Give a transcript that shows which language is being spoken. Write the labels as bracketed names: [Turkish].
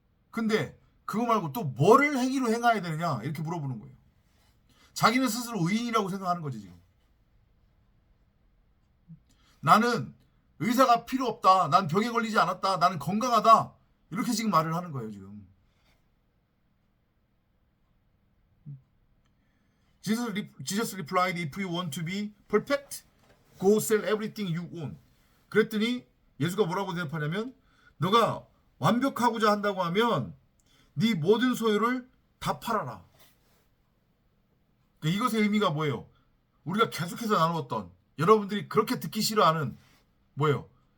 [Korean] 근데 그거 말고 또 뭐를 행위로 행해야 되느냐? 이렇게 물어보는 거예요. 자기는 스스로 의인이라고 생각하는 거지 지금. 나는 의사가 필요 없다. 난 병에 걸리지 않았다. 나는 건강하다. 이렇게 지금 말을 하는 거예요 지금. [English] Jesus replied, if you want to be perfect, go sell everything you own. [Korean] 그랬더니 예수가 뭐라고 대답하냐면 너가 완벽하고자 한다고 하면 네 모든 소유를 다 팔아라. 그러니까 이것의 의미가 뭐예요? 우리가 계속해서 나누었던 여러분들이 그렇게 듣기 싫어하는 뭐예요?